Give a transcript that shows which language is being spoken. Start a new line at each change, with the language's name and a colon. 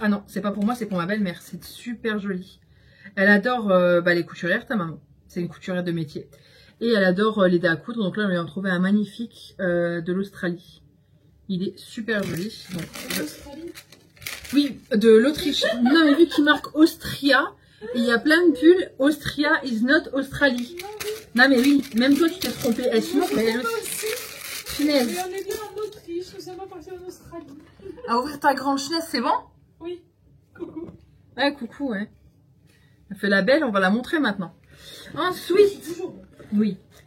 French: Ah non, c'est pas pour moi, c'est pour ma belle-mère. C'est super joli. Elle adore les couturières, ta maman. C'est une couturière de métier. Et elle adore l'aider à coudre. Donc là, on lui a trouvé un magnifique de l'Australie. Il est super joli. L'Australie? Oui, de l'Autriche. Non, mais vu qu'il marque Austria, il y a plein de pulls.
English: Austria is not Australie.
French: Non, mais oui, même toi, tu t'es trompée. Elle se moque, mais elle aussi. Punaise. Mais on est bien en Autriche, nous sommes pas partis en Australie. À ouvrir ta grande chenesse, c'est bon? Oui. Coucou. Ouais, coucou, ouais. Elle fait la belle, on va la montrer maintenant. Ensuite, oui.